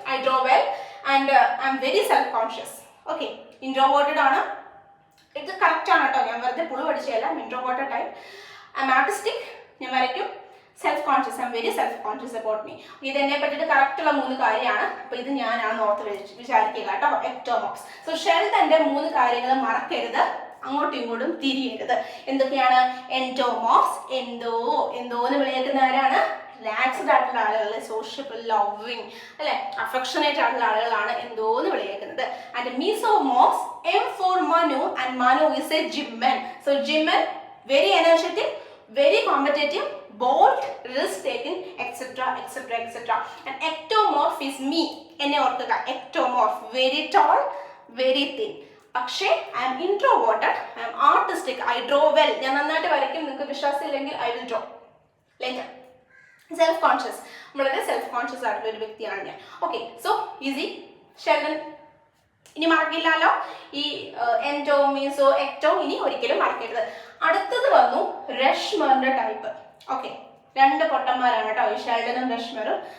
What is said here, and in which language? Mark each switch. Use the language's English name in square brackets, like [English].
[English] I draw well and I am very self-conscious. Okay, introverted ആണ്. [Malayalam] ഇത് correct ആണ് കേട്ടോ. ഞാൻ വെറുതെ പുളു പഠിച്ചതല്ല. [English] I am introverted type. I am artistic. [Malayalam] ഞാൻ വരയ്ക്കും. [English] Self conscious, I'm very self conscious about me. [Malayalam] ഇത് എന്നെ പറ്റിയിട്ട് കറക്റ്റുള്ള 3 കാര്യമാണ്. അപ്പോൾ ഇത് ഞാനാണ് ഓർത്ത് വിചാരിക്കുക കേട്ടോ. ectomorphs. സോ ഷെൽഡന്റെ 3 കാര്യങ്ങൾ മറക്കരുത്, അങ്ങോട്ടും ഇങ്ങോട്ടും തിരിയരുത്. എന്തൊക്കെയാണ്? എൻഡോമോർഫ്സ്, എന്ന് വിളിക്കുന്ന ആരാണ്? റിലാക്സ്ഡ് ആയിട്ടുള്ള ആളുകൾ, സോഷ്യബിൾ, ലവിങ് അല്ലെ, അഫെക്ഷനേറ്റ് ആയിട്ടുള്ള ആളുകളാണ് എന്തോന്ന് വിളിക്കുന്നത്. [English] And mesomorphs, M for Manu, and Manu is a gymman. So gymman, very energetic, very competitive, bold, risk taking, etc. And ectomorph is me. [Malayalam] എന്നെ ഓർക്കുക. [English] ectomorph, very tall, very thin. പക്ഷേ I am introverted, I am artistic, I draw well. [Malayalam] ഞാൻ നന്നായിട്ട് വരയ്ക്കും. നിങ്ങൾക്ക് വിശ്വാസം ഇല്ലെങ്കിൽ [English] I will draw later. [Malayalam] Self conscious, വളരെ സെൽഫ് കോൺഷ്യസ് ആയിട്ടുള്ള ഒരു വ്യക്തിയാണ് ഞാൻ. Okay, so easy. ഷെൽഡൻ ഇനി മറക്കില്ലല്ലോ. ഈ എൻഡോ, മീസോ, എക്ടോ ഇനി ഒരിക്കലും മറക്കരുത്. അടുത്തത് വന്നു രഷ്മറിന്റെ ടൈപ്പ്. ഓക്കെ, 2 പൊട്ടന്മാരാണ് കേട്ടോ, ഈ ഷെൽഡനും രഷ്മറും.